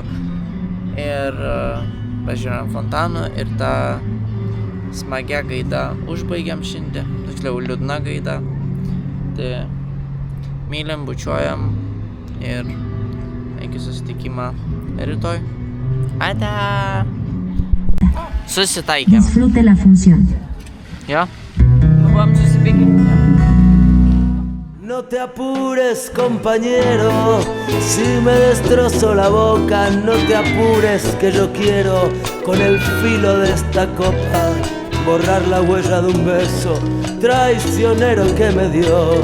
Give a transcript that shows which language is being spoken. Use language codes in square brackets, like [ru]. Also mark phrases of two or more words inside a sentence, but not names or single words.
[lt] Ir pažiūrėjom fontanų ir tą smagią gaidą užbaigiam šiandien, tiksliau liūdna gaida. Tai mylim, bučiuojam ir iki susitikimą rytoj. Ate! Susitaikėm. [es] Disfrute la función. [lt] Jo? Buvom susipykę. [es] No te apures, compañero, si me destrozo la boca, no te apures, que yo quiero, con el filo de esta copa, borrar la huella de un beso traicionero que me dio.